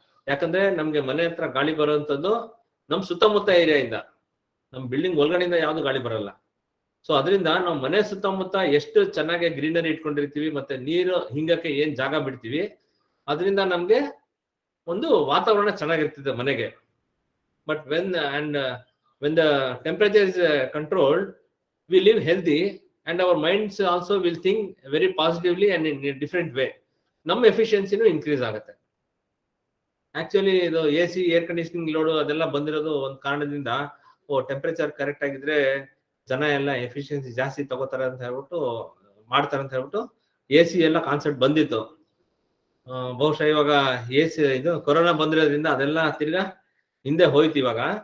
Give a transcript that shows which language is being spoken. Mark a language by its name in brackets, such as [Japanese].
[Kannada] ಯಾಕಂದ್ರೆ ನಮ್ಗೆ ಮನೆ ಹತ್ರ ಗಾಳಿ ಬರುವಂತದ್ದು ನಮ್ ಸುತ್ತಮುತ್ತ ಏರಿಯಾಯಿಂದ, ನಮ್ ಬಿಲ್ಡಿಂಗ್ ಒಳಗಡೆಯಿಂದ ಯಾವ್ದು ಗಾಳಿ ಬರಲ್ಲ. ಸೊ ಅದರಿಂದ ನಾವು ಮನೆ ಸುತ್ತಮುತ್ತ ಎಷ್ಟು ಚೆನ್ನಾಗಿ ಗ್ರೀನರಿ ಇಟ್ಕೊಂಡಿರ್ತೀವಿ, ಮತ್ತೆ ನೀರು ಹಿಂಗಕ್ಕೆ ಏನ್ ಜಾಗ ಬಿಡ್ತೀವಿ, ಅದರಿಂದ ನಮ್ಗೆ ಒಂದು ವಾತಾವರಣ ಚೆನ್ನಾಗಿರ್ತದೆ ಮನೆಗೆ. [English] But when the temperature is controlled, we live healthy and our minds also will think very positively and in a different way. [Kannada] ನಮ್ಮ ಎಫಿಷಿಯನ್ಸಿನೂ ಇನ್ಕ್ರೀಸ್ ಆಗುತ್ತೆ. ಆಕ್ಚುಲಿ ಇದು AC ಏರ್ ಕಂಡೀಷನಿಂಗ್ ಲೋಡು ಅದೆಲ್ಲ ಬಂದಿರೋದು ಒಂದು ಕಾರಣದಿಂದ, ಟೆಂಪರೇಚರ್ ಕರೆಕ್ಟ್ ಆಗಿದ್ರೆ ಜನ ಎಲ್ಲ ಎಫಿಷಿಯನ್ಸಿ ಜಾಸ್ತಿ ತಗೋತಾರೆ ಅಂತ ಹೇಳ್ಬಿಟ್ಟು ಮಾಡ್ತಾರೆ ಅಂತ ಹೇಳ್ಬಿಟ್ಟು AC ಎಲ್ಲ ಕಾನ್ಸೆಪ್ಟ್ ಬಂದಿತ್ತು. ಬಹುಶಃ ಇವಾಗ AC ಇದು ಕೊರೋನಾ ಬಂದಿರೋದ್ರಿಂದ ಅದೆಲ್ಲ ತಿರ್ಗಾ ಹಿಂದೆ ಹೋಯ್ತು ಇವಾಗ.